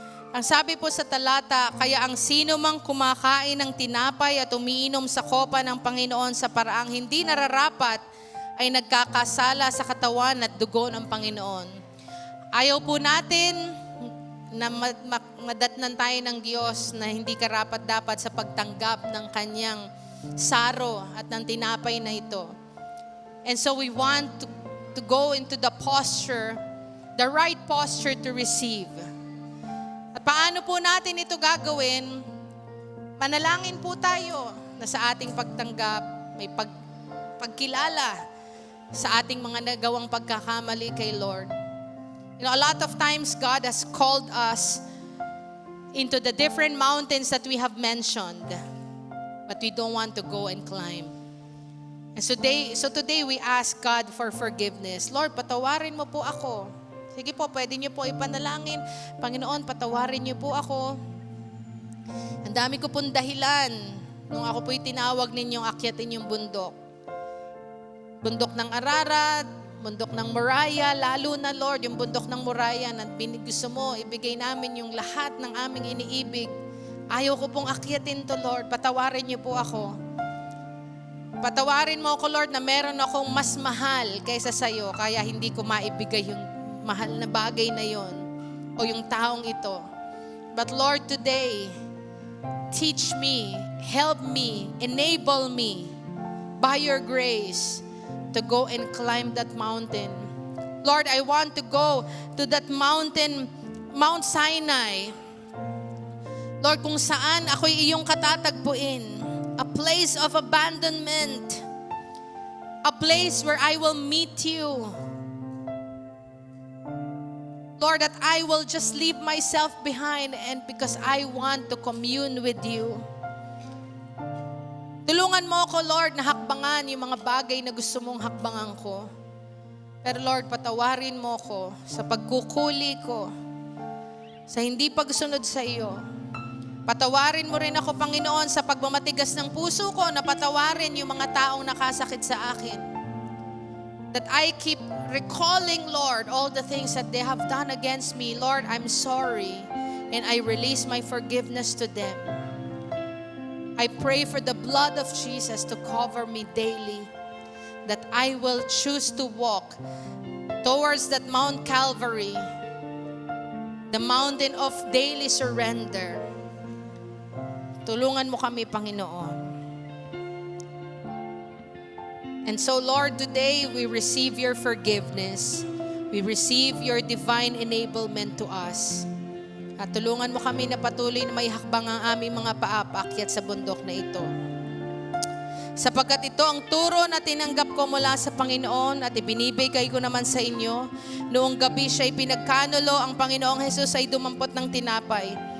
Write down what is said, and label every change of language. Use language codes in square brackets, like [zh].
[tl] Ang sabi po sa talata, kaya ang sino mang kumakain ng tinapay at umiinom sa kopa ng Panginoon sa paraang hindi nararapat ay nagkakasala sa katawan at dugo ng Panginoon. Ayaw po natin na madatnan tayo ng Diyos na hindi karapat-dapat sa pagtanggap ng kanyang saro at ng tinapay na ito. [en] And so we want to go into the posture, the right posture to receive. [tl] At paano po natin ito gagawin? Manalangin po tayo na sa ating pagtanggap, may pagkilala sa ating mga nagawang pagkakamali kay Lord. [en] You know, a lot of times God has called us into the different mountains that we have mentioned, but we don't want to go and climb. And so today we ask God for forgiveness. Lord, [tl] patawarin mo po ako. Sige po, pwede niyo po ipanalangin. Panginoon, patawarin niyo po ako. Ang dami ko pong dahilan nung ako po'y tinawag ninyong akyatin yung bundok. Bundok ng Ararat, bundok ng Moriah, lalo na Lord, yung bundok ng Moriah na gusto mo, ibigay namin yung lahat ng aming iniibig. Ayaw ko pong akyatin to, Lord. Patawarin niyo po ako. Patawarin mo ako, Lord, na meron akong mas mahal kaysa sa'yo, kaya hindi ko maibigay yung mahal na bagay na yon o yung taong ito. [en] But Lord, today, teach me, help me, enable me by your grace to go and climb that mountain. Lord, I want to go to that mountain, Mount Sinai. [tl] Lord, kung saan ako'y iyong katatagpuin. [en] A place of abandonment. A place where I will meet you. Lord, that I will just leave myself behind and because I want to commune with you. [tl] Tulungan mo ako, Lord, na hakbangan yung mga bagay na gusto mong hakbangan ko. Pero Lord, patawarin mo ako sa pagkukuli ko, sa hindi pagsunod sa iyo. Patawarin mo rin ako, Panginoon, sa pagmamatigas ng puso ko na patawarin yung mga taong nakasakit sa akin. [en] That I keep recalling, Lord, all the things that they have done against me. Lord, I'm sorry, and I release my forgiveness to them. I pray for the blood of Jesus to cover me daily, that I will choose to walk towards that Mount Calvary, the mountain of daily surrender. [tl] Tulungan mo kami, Panginoon. [en] And so, Lord, today we receive your forgiveness. We receive your divine enablement to us. [tl] At tulungan mo kami na patuloy na may hakbang ang aming mga paapakyat sa bundok na ito. Sapagkat ito ang turo na tinanggap ko mula sa Panginoon at ibinibigay ko naman sa inyo. Noong gabi siya'y pinagkanulo, ang Panginoong Jesus ay dumampot ng tinapay.